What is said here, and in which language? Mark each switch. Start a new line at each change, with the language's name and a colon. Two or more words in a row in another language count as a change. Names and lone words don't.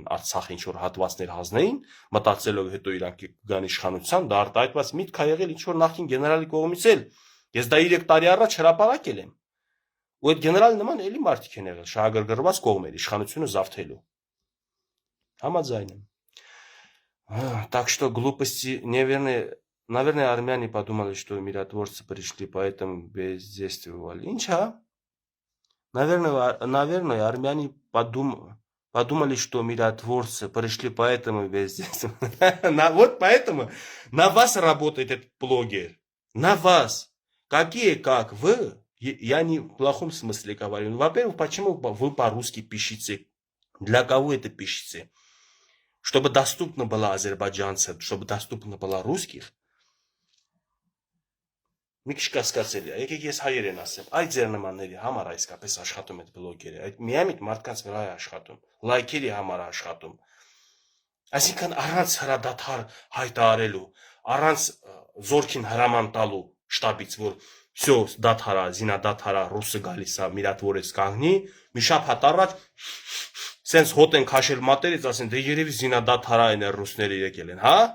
Armenian: Արցախ ինչ որ հատվածներ հանձնեին, մտածելով հետո իրանք կգան իշխանության, դա արտահայտված միտք ա եղել ինչ որ նախին գեներալի կողմից էլ։ Ես դա 3 տարի առաջ հրապարակել եմ։ Ու այդ գեներալի նման էլի մարդիկ են եղել, շահագրգռված կողմեր իշխանությունը զավթելու։ Համաձայն եմ։
Russian: Так что глупости, наверное, армяне подумали, что миротворцы пришли, поэтому бездействовали.
Armenian: Инча?
Russian: Наверное, армяне подумали, что миротворцы пришли, поэтому бездействовали. Вот поэтому на вас работает этот блогер. На вас. Какие, как вы? Я не в плохом смысле говорю. Во-первых, почему вы по-русски пишете? Для кого это пишете? Чтобы доступно было азербайджанцам, чтобы доступно было русских.
Armenian: Մի քիչ կասկածելի է։ Եկեք ես հայերեն ասեմ։ Այդ ձեր նմանների համար այսքապես աշխատում այդ բլոգերը։ Այդ միամիտ մարդկանց վրա է աշխատում։ Լայքերի համար է աշխատում։ Այսինքն առանց հրադադար հայտարարելու, առանց զորքին հրաման տալու շտաբից, որ всё, դադարա, զինադադարա, ռուսը գալիս է, միրատվորից կանգնի, մի շաբաթ առաջ սենց հոտ են քաշել մատերից, ասեն, դե երևի զինադադարա են ռուսները եկել են, հա։